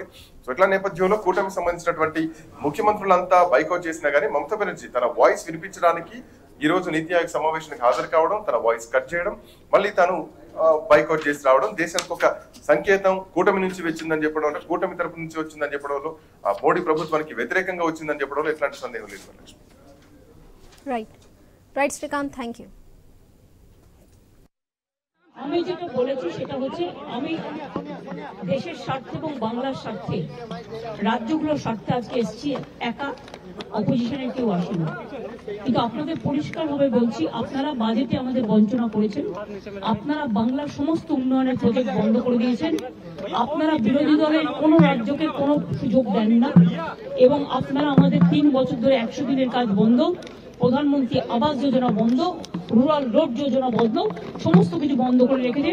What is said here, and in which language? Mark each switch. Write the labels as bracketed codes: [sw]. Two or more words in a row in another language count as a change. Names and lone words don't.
[te] సో ఇట్లా నేపథ్యంలో కూటమికి సంబంధించినటువంటి ముఖ్యమంత్రులంతా బైకౌట్ చేసినా గానీ మమతా బెనర్జీ తన వాయిస్ వినిపించడానికి ఈ రోజు నీతి ఆయోగ్ సమావేశానికి హాజరు కావడం, తన వాయిస్ కట్ చేయడం, మళ్ళీ తాను బైకౌట్ చేసి రావడం దేశానికి ఒక సంకేతం కూటమి నుంచి వచ్చిందని చెప్పడం, అంటే కూటమి తరపు నుంచి వచ్చిందని చెప్పడంలో, మోడీ ప్రభుత్వానికి వ్యతిరేకంగా వచ్చిందని చెప్పడంలో ఎట్లాంటి సందేహం లేదు. [en] Right Srikanth, thank you. [bn] আমি যেটা বলেছি সেটা হচ্ছে আমি দেশের স্বার্থে এবং বাংলার স্বার্থে, রাজ্যগুলোর স্বার্থে আজকে এসেছি, একা অপোজিশনের কেউ আসেনি। কিন্তু আপনাদের পরিষ্কারভাবে বলছি, আপনারা বাজেটে আমাদের বঞ্চনা করেছেন, আপনারা বাংলার সমস্ত উন্নয়নের প্রজেক্ট বন্ধ করে দিয়েছেন, আপনারা বিরোধী দলের কোনো রাজ্যকে কোনো সুযোগ দেন না, এবং আপনারা আমাদের 3 বছর ধরে 100 দিনের কাজ বন্ধ, প্রধানমন্ত্রী আবাস যোজনা বন্ধ, [en] rural road [bn] যোজনা বন্ধ, সমস্ত কিছু বন্ধ করে রেখেছেন।